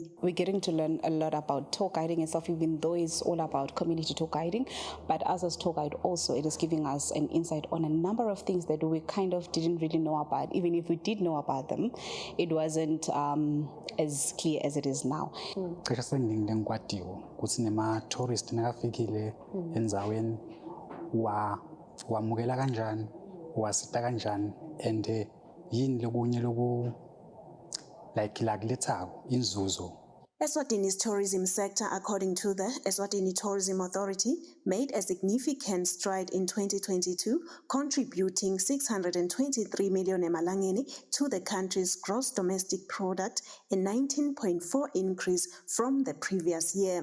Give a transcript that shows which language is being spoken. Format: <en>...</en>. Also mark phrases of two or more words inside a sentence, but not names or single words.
<en>We're getting to learn a lot about tour guiding itself, even though it's all about community tour guiding. But as a tour guide also, it is giving us an insight on a number of things that we kind of didn't really know about. Even if we did know about them, it wasn't as clear as it is now.</en> <ss>Tourist nakafikile endzaweni wamukela kanjani wasita kanjani and yini lokunye loku like lethako inzuzo.</ss> <en>Eswatini's tourism sector, according to the Eswatini Tourism Authority, made a significant stride in 2022, contributing 623 million emalangeni to the country's gross domestic product, a 19.4% increase from the previous year.</en>